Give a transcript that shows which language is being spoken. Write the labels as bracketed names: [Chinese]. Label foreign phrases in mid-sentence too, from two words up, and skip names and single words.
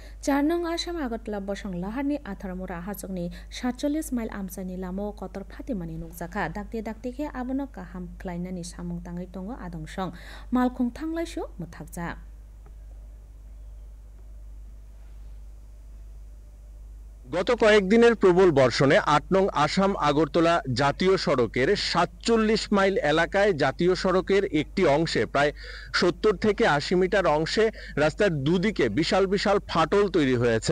[Kok Borok] 4 नং आसाम आगरतला बसं लाहारनि 18 मुरा हाजोंनि 47 माइल आमसानि लामो कतर फातिमानि नुकजाखा दाक्ते के आबनो काहाम ख्लायनानि सामुं ताङै दङ आदंसं मालखुं थांलायसु मुथाकजा। [Bangla] গত কয়েকদিনের প্রবল বর্ষণে ৮ নং আসাম আগরতলা জাতীয় সড়কের ৪৭ মাইল এলাকায় জাতীয় সড়কের একটি অংশে প্রায় ৭০ থেকে ৮০ মিটার অংশে রাস্তার দুদিকে বিশাল বিশাল ফাটল তৈরি হয়েছে।